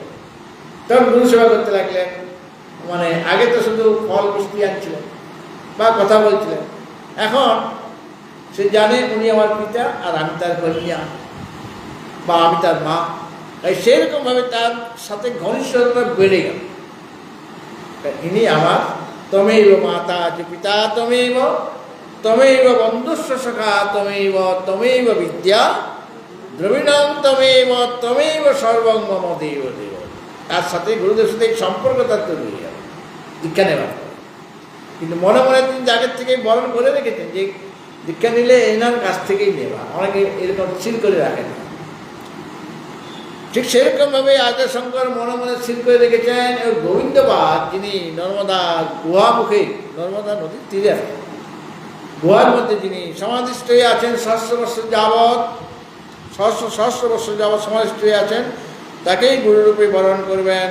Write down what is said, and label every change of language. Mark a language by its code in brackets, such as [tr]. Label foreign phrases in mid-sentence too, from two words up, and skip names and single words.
[bn] তখন গুরু সেবা করতে লাগলেন, মানে আগে তো শুধু ফল মিষ্টি আনছিলেন বা কথা বলছিলেন, এখন সে জানে উনি আমার পিতা আর আমি তার কন্যা বা আমি তার মা, তাই সেরকমভাবে তার সাথে ঘনিষ্ঠতা বেড়ে গেল। ইনি আমার [sa] তমেব মাতা যে পিতা তমেব, তমেব বন্ধুস্ব সখা তমেব, তমেব বিদ্যা দ্রবিণং তমেব, তমেব সর্বং মম দেব দেব। [bn] তার সাথে গুরুদেবের সাথে সম্পর্ক তার তৈরি হয়ে গেল। দীক্ষা নেবার পরে। কিন্তু মনে মনে তিনি আগের থেকেই বরণ করে রেখেছেন যে দীক্ষা নিলে এনার কাছ থেকেই নেবা, অনেকে এরকম স্থির করে রাখেন। ঠিক সেরকমভাবে আচার্য শঙ্কর মনে মনে স্থির করে রেখেছেন গোবিন্দপাদ, যিনি নর্মদা গুহামুখে, নর্মদা নদীর তীরে গুহার মধ্যে যিনি সমাধিষ্ঠ হয়ে আছেন, সহস্র বৎসর যাবৎ সমাধিষ্ঠ হয়ে আছেন, তাকেই গুরুরূপে বরণ করবেন।